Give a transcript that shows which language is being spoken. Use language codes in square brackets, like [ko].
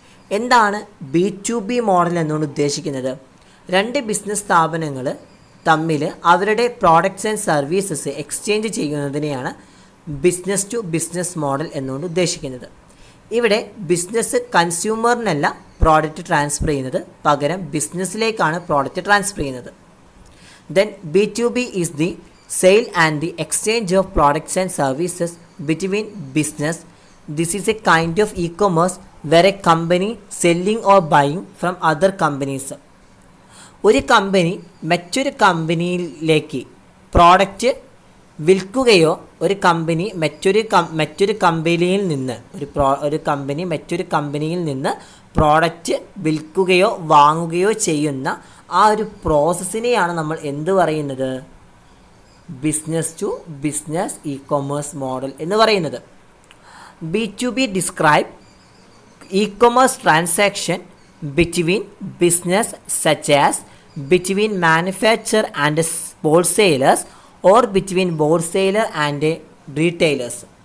[ml] എന്താണ് B2B model എന്നുകൊണ്ട് ഉദ്ദേശിക്കുന്നത്? 2 ബിസിനസ് സ്ഥാപനങ്ങൾ തമ്മിൽ അവരുടെ products and services exchange ചെയ്യുന്നതിനെയാണ് business to business model എന്നുകൊണ്ട് ഉദ്ദേശിക്കുന്നത്. ഇവിടെ ബിസിനസ് കൺസ്യൂമറിനല്ല പ്രോഡക്റ്റ് ട്രാൻസ്ഫർ ചെയ്യുന്നത്, പകരം ബിസിനസ്സിലേക്കാണ് പ്രോഡക്റ്റ് ട്രാൻസ്ഫർ ചെയ്യുന്നത്. [en] Then B2B is the sale and the exchange of products and services between business. This is a kind of e-commerce where a company selling or buying from other companies. [ml] ഒരു company മറ്റൊരു കമ്പനിയിലേക്ക് product വിൽക്കുകയോ ഒരു company മറ്റൊരു കമ്പനിയിൽ നിന്ന് മറ്റൊരു കമ്പനിയിൽ നിന്ന് പ്രോഡക്റ്റ് വിൽക്കുകയോ വാങ്ങുകയോ ചെയ്യുന്ന ആ ഒരു പ്രോസസ്സിനെയാണ് നമ്മൾ എന്ത് പറയുന്നത്? Business to business e-commerce model എന്ന് പറയുന്നത്. [en] B2B describe e-commerce transaction between business such as between manufacturer and wholesalers or between wholesaler and retailers.